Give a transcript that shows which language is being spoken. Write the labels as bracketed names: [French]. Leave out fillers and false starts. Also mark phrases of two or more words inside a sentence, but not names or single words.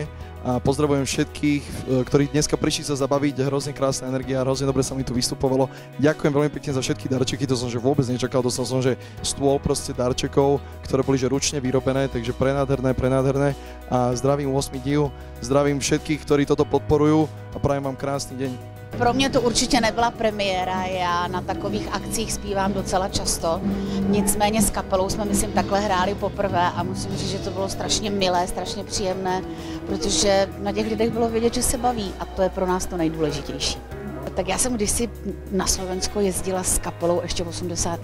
[Slovak] A pozdravujem všetkých, ktorí dneska prišli sa zabaviť, hrozne krásna energia, hrozne dobre sa mi tu vystupovalo. Ďakujem veľmi pekne za všetky darčeky, to som že vôbec nečakal, dostal som že stôl proste darčekov, ktoré boli že ručne vyrobené, takže prenádherné a zdravím 8 div, zdravím všetkých, ktorí toto podporujú a prajem vám krásny deň. [Czech] Pro mě to určitě nebyla premiéra, já na takových akcích zpívám docela často, nicméně s kapelou jsme myslím takhle hráli poprvé a musím říct, že to bylo strašně milé, strašně příjemné, protože na těch lidech bylo vidět, že se baví a to je pro nás to nejdůležitější. Tak já jsem kdysi na Slovensko jezdila s kapelou ještě v 80.